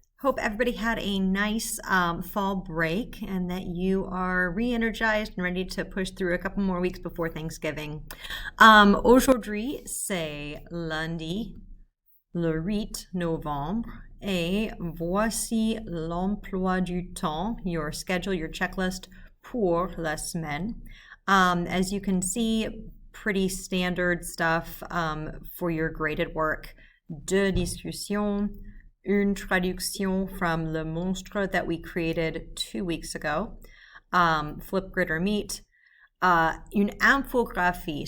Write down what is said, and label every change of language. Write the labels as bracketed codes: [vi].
[en] Hope everybody had a nice fall break and that you are re-energized and ready to push through a couple more weeks before Thanksgiving. [fr] Aujourd'hui, c'est lundi, le 8 novembre, et voici l'emploi du temps, [en] your schedule, your checklist [fr] pour la semaine. [en] As you can see, pretty standard stuff for your graded work. [fr] Deux discussions, une traduction [en] from Le Monstre that we created 2 weeks ago, flip, grid, or meet, [fr] une infographie.